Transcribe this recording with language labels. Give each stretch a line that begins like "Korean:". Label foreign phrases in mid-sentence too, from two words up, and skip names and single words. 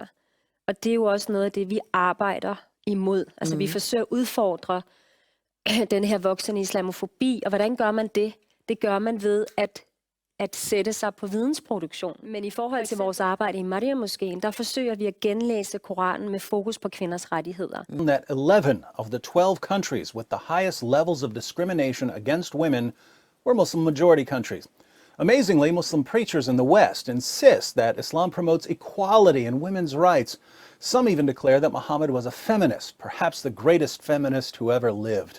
Danish: Og det er jo også noget af det, vi arbejder imod. Altså vi forsøger at udfordre den her voksende islamofobi, og hvordan gør man det? Det gør man ved at sætte sig på vidensproduktion. Men i forhold til vores arbejde i Maria-moskeen, der forsøger vi at genlæse Koranen med fokus på kvinders rettigheder.
English: That 11 of the 12 countries with the highest levels of discrimination against women were Muslim majority countries. Amazingly, Muslim preachers in the West insist that Islam promotes equality and women's rights. Some even declare that Muhammad was a feminist, perhaps the greatest feminist who ever lived.